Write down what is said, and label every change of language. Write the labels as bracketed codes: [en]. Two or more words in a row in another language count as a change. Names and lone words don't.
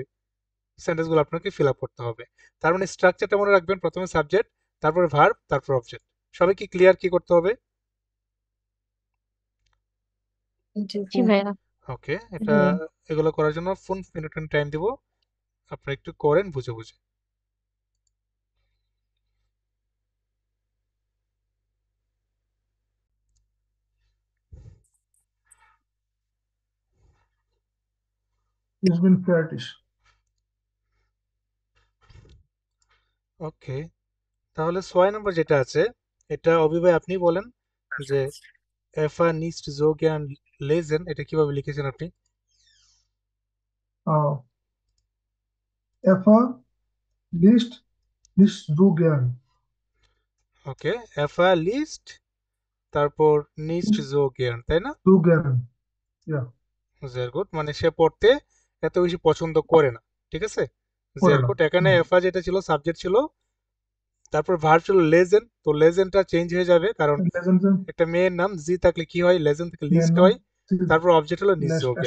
[bn] সেন্টেন্সগুলো আপনাকে [en] fill up [bn] করতে হবে। তার মানে স্ট্রাকচারটা মনে রাখবেন, প্রথমে সাবজেক্ট, তারপরে ভার্ব, তারপর অবজেক্ট। সবাই কি ক্লিয়ার কি করতে হবে? জি জি ভাইয়া। ভাইয়া। ওকে, এটা এগুলো করার জন্য 5 [en] minute time [bn] দিব, আপনারা একটু করেন বুঝে বুঝে। [de] Ich bin fertig. [bn] ওকে, তাহলে 6 নম্বর যেটা আছে, এটা অভি ভাই আপনি বলেন যে [de] Eva nicht so gern lesen, [bn] এটা কিভাবে লিখেছেন আপনি? [de] Ah, Eva nicht so gern. [bn] ওকে, [de] Eva liest, [bn] তারপর নিস্ট Nicht জোগিয়ান, তাই না? [de] so gern. Ja, [en] very good, [bn] মানে সে পড়তে এত বেশি পছন্দ করে না। ঠিক আছে, oder ভেরি না। গুড। এখানে এফা যেটা ছিল সাবজেক্ট ছিল, তারপর ভার্ব ছিল লেজেন। তো লেজেনটা চেঞ্জ হয়ে যাবে, কারণ [de] Lesen Sie, [bn] একটা মেয়ের নাম জি থাকলে কি হয়? লেজেন থেকে মেয়ের লিস্ট নাম হয়, তারপর অবজেক্ট হলো [de] nicht so gern.